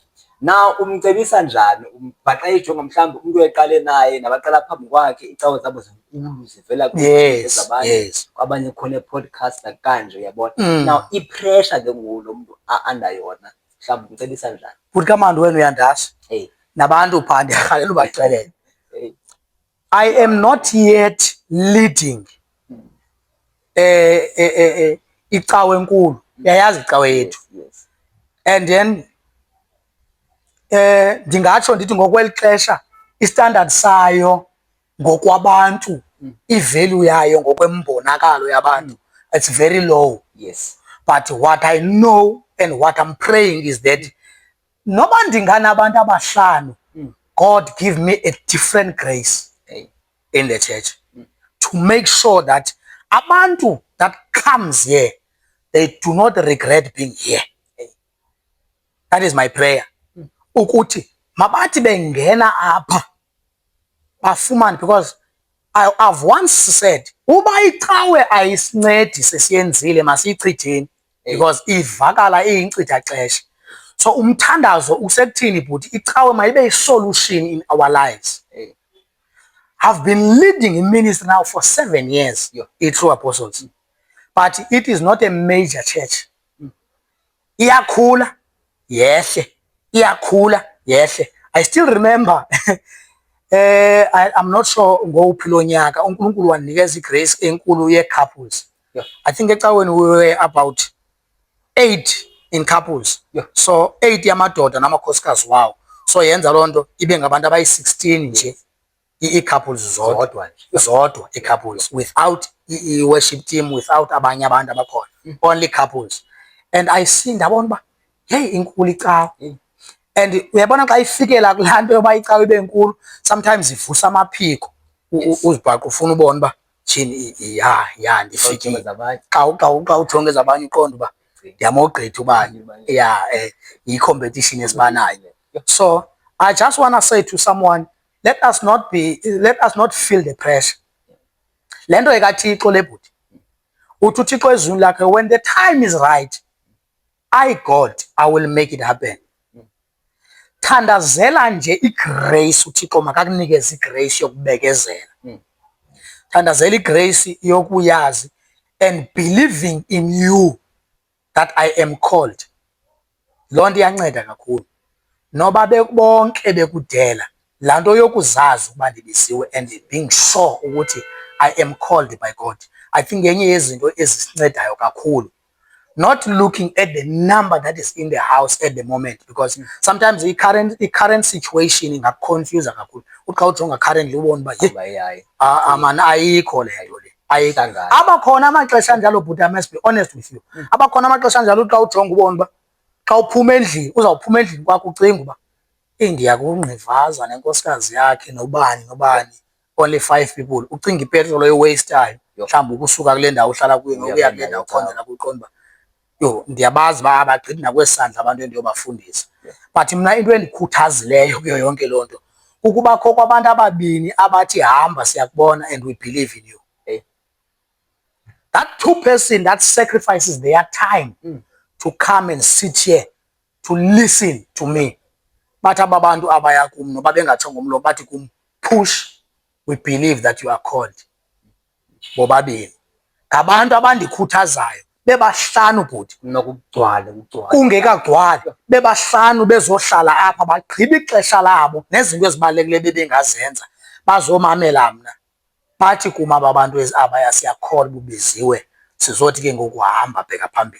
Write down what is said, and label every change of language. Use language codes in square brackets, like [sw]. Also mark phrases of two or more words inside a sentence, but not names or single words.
[xh] Now umcebisa njani ubhaqa ijonga mhlawumbe umuntu oyeqale naye nabaqala phambi kwakhe icawe zabo zinkulu zivela kwabanye kwabanye khona podcast kanje uyabona. Now ipressure ke ngulo muntu under yona mhlawumbe umcebisa njani? Futhi kamandi wena uyandazi nabantu phande akhalela ubaxelele. [en] I am not yet leading [xh] icawe enkulu, yayazi icawe yethu. And then ndingatsho ndithi ngokwelixesha istandard sayo ngokwabantu, ivalue yayo ngokwembonakalo yabantu, [en] it's very low. Yes. But what I know and what I'm praying is that [xh] noba ndingana abantu abahlanu, [en] God give me a different grace in the church to make sure that abantu that comes here, they do not regret being here. That is my prayer. [xh] Ukuthi mabathi bengena apha bafumane, [en] because I've once said [xh] uba icawe ayisincedi sesiyenzile masiyichitheni because ivakala iyincitha xesha. So umthandazo usekuthini bhuti icawe mayibe isolution [en] in our lives. I've been leading in ministry now for 7 years, True Apostles, but it is not a major church. [xh] Iyakhula yehle, iyakhula yehle. [en] I still remember I'm not sure [xh] ngowuphi lo nyaka uNkulunkulu wanikeza igrace enkulu ye-couples. [en] I think ecaweni we were about 8 in couples. [xh] So 8 yamadoda namakhosikazi wawo. So yenza loo nto ibe ngabantu abayi-16 nje. I-couples zodwa i-couples without i-worship team, without abanye abantu abakhona, [en] only couples. And I see [xh] ndabona uba hey inkulu icawe. And uyabona xa ifikela kulaa nto yoba icawe ibe nkulu, sometimes ivusa amaphiko uzibhaqa ufuna ubona uba Jini ya ndifikile xa ujongeza abanye uqonda uba ndiyamogqitha ubani yi-competition esibanayo. [en] So I just want to say to someone, let us not feel the pressure. [xh] Le nto ekaThixo le bhuti uthi uThixo ezwini lakhe, [en] when the time is right, God, I will make it happen. [xh] Thandazela nje igrace, uThixo makakunikeze igrace yokubekezela. Thandazela igrace yokuyazi [en] and believing in you that I am called. [xh] Loo nto iyanceda kakhulu. Noba bonke bekudela, laa nto yokuzazi ukuba ndibiziwe [en] and being sure [xh] ukuthi [en] I am called by God. I think [xh] yenye yezinto ezisincedayo kakhulu. [en] Not looking at the number that is in the house at the moment, because sometimes the current situation [xh] ingakuconfuse kakhulu. Uthi xa ujonga currently ubone uba man ayikho le nto le. Abakhona amaxesha anjalo, [en] but I must be honest with you. [xh] Abakhona amaxesha anjalo xa ujonga ubone uba xa uphuma endlini, uzawuphuma endlini kwakho ucinga uba ndiyakungqivaza nenkosikazi yakhe nobani, [en] only 5 people. [xh] Ucinga ipetrol oyiwastayo mhlawumbi ukusuka kule ndawo uhlala kuyo nokuya kule ndawo ukhonzela kuyo, uqonda uba yo ndiyabazi uba abagqithi nakwesandla abantu endiyobafundisa. But mna into endikhuthazileyo kuyo yonke loo nto ukubakho kwabantu ababini abathi hamba siyakubona [en] and we believe in you. That 2 person that sacrifices their time to come and sit here to listen to me. [xh] Bathi aba bantu abaya kum noba bengatshongo umlomo bathi kum, [en] push, we believe that you are called. [xh] Bobabini ngabantu abandikhuthazayo bebahlanu bhuti kungekagcwali, bebahlanu bezohlala apha bagqiba ixesha labo nezinto ezibalulekileyo bebengazenza bazomamela mna. Bathi kum aba bantu abaya siyakholwa bubiziwe, sizothi ke ngokuhamba bheka phambili.